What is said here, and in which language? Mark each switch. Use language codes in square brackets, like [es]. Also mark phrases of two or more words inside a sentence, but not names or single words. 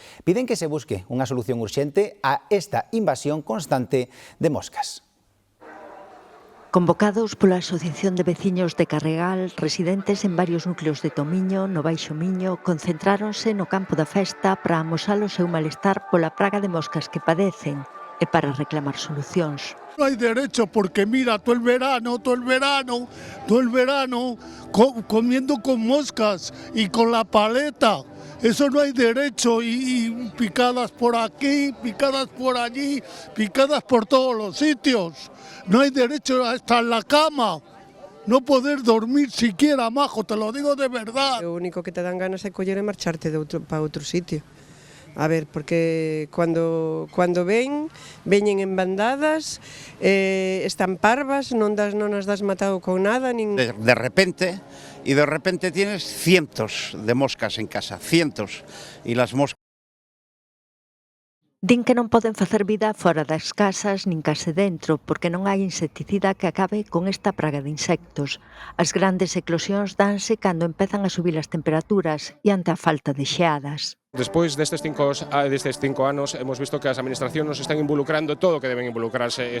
[gl] Piden que se busque unha solución urxente a esta invasión constante de moscas. Convocados pola Asociación de Veciños de Carregal, residentes en varios núcleos de Tomiño, no Baixo Miño, concentráronse no campo da festa para amosar o seu malestar pola praga de moscas que padecen e para reclamar solucións. [es] No hay derecho porque mira, todo el verano, comiendo con moscas y con la paleta. Eso no hay derecho y picadas por aquí, picadas por allí, picadas por todos los sitios. No hay derecho hasta en la cama. No poder dormir siquiera, majo, te lo digo de verdad. [gl] O único que te dan ganas é coller e marcharte para outro sitio. A ver, porque cuando veñen en bandadas, están parvas, non as das matado con nada. [es] De repente tienes cientos de moscas en casa, cientos, y las moscas [gl] Din que non poden facer vida fora das casas nin case dentro porque non hai insecticida que acabe con esta praga de insectos. As grandes eclosións danse cando empezan a subir as temperaturas e ante a falta de xeadas. Despois destes 5 anos [es] hemos visto [gl] que as administracións nos están involucrando todo o que deben involucrarse.